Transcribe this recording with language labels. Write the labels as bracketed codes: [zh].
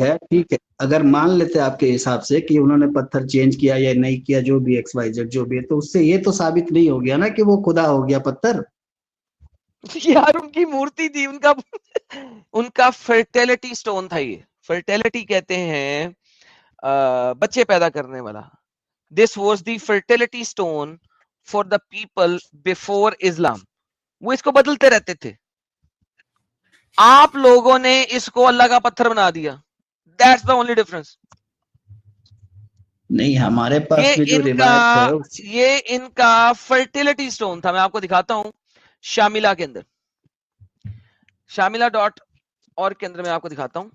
[ur] ٹھیک ہے, اگر مان لیتے آپ کے حساب سے کہ انہوں نے پتھر چینج کیا یا نہیں کیا, جو بھی ایکس وائی زیڈ جو بھی ہے, تو اس سے یہ تو ثابت نہیں ہو گیا نا کہ وہ خدا ہو گیا پتھر. یار ان کی مورتی تھی, ان کا فرٹیلٹی سٹون تھا. یہ فرٹیلٹی کہتے ہیں بچے پیدا کرنے والا. [en] This was the fertility stone for the people before Islam. [ur] وہ اس کو بدلتے رہتے تھے. آپ لوگوں نے اس کو اللہ کا پتھر بنا دیا. [en] That's the only difference. [ur] نہیں, ہمارے پاس بھی جو روایت ہے یہ ان کا فرٹیلٹی سٹون تھا. میں آپ کو دکھاتا ہوں شاملہ کے اندر, شاملہ.اور کے اندر میں آپ کو دکھاتا ہوں.